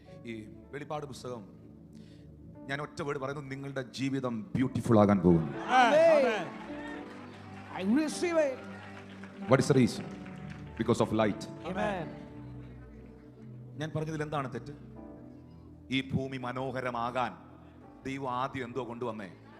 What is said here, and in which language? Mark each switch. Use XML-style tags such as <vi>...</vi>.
<ml>ഈ വെളിപ്പാട് പുസ്തകം ഞാൻ ഒറ്റ വേർഡ് പറയുന്നു, നിങ്ങളുടെ ജീവിതം ബ്യൂട്ടിഫുൾ ആകാൻ പോകുന്നു.</ml> <en>I receive it. What is the reason? Because of light. Amen.</en> <ml>ഞാൻ പറഞ്ഞതിൽ എന്താണ് തെറ്റ്? ഈ ഭൂമി മനോഹരമാകാൻ ദൈവം ആദ്യം എന്തോ കൊണ്ടുവന്നേ?</ml>